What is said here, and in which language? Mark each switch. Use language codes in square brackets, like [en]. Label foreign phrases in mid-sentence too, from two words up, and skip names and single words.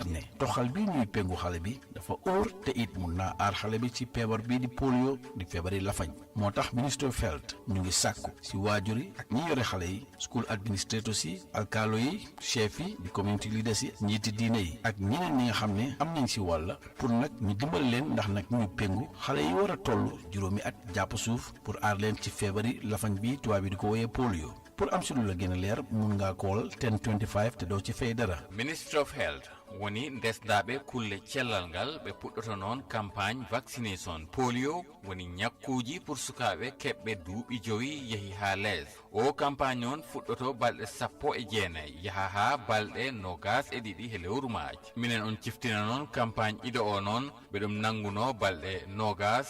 [wo] ne toxal bi ñuy péngu xale bi dafa óor te it mun naa aar xale bi ci feebar bii di polio di feebari lafañ moo tax Ministry of Health ñu ngi sàkku si waajur yi ak ñi yore xale yi [en] school administrators [wo] yi alkaalo yi chef yi di [en] community leaders [wo] yi njiiti diine yi ak ñeneen ñi nga xam ne am nañ si wàll pour nag ñu dimbal leen ndax nag ñu péngu xale yi war a toll juróomi at jàpp suuf pour aar leen ci feebari lafañ bi tubaab bi di ko wooyee polio. pour am si lu la gën a leer mun ngaa kool 1025 te doo ci fay dara. [ff] Ministry of Health woni ndesdaɓe kulle cellal ngal ɓe puɗɗoto noon [fr] campagne vaccination polio [ff] woni ñakkuji pour sukaɓe keɓɓe duuɓi joyi yeehi ha lees o campagne on fuɗɗoto balɗe 19 yaha ha balɗe 22 he lewru maaji minen on ciftina noon campagne iɗo o noon ɓeɗum nanguno balɗe 20